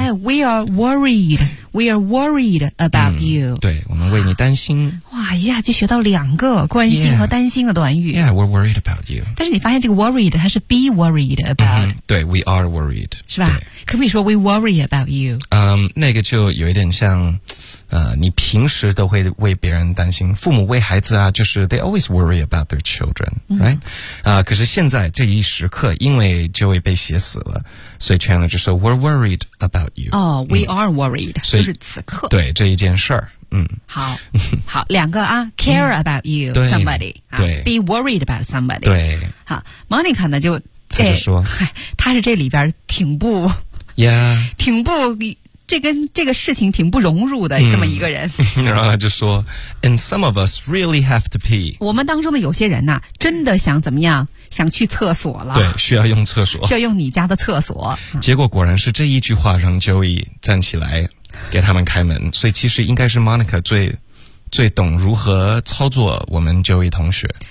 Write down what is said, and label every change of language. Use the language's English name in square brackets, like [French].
[English] 哎 ，We are worried， We are worried about you。 [Chinese] 对，我们为你担心。哇，一下就学到两个关心和担心的短语。 [English] Yeah, we're worried about you。 [Chinese] 但是你发现这个 worried 它是 be worried about。 [English] 对 ，We are worried， [Chinese] 是吧？可不可以说 [English] We worry about you？ [Chinese] 那个就有一点像。你平时都会为别人担心，父母为孩子啊，就是 [English] they always worry about their children, right? [Chinese] 可是现在这一时刻，因为 Joey 被写死了，所以 Chandler 就说 [English] we're worried about you. Oh, we are worried. [Chinese] 就是此刻，对这一件事儿，好，好，两个啊 [English] ，care about you somebody, [Chinese] 对、 [English] be worried about somebody. [Chinese] 对，好 ，Monica 呢就他就说，他是这里边挺不 [English] ，yeah， [Chinese] 挺不。这跟这个事情挺不融入的，这么一个人。然后他就说 [English] ，And some of us really have to pee。 [Chinese] 我们当中的有些人呐、真的想怎么样？想去厕所了。对，需要用厕所。需要用你家的厕所。结果果然是这一句话让 Joey 站起来给他们开门。所以其实应该是 Monica 最懂如何操作我们 Joey 同学。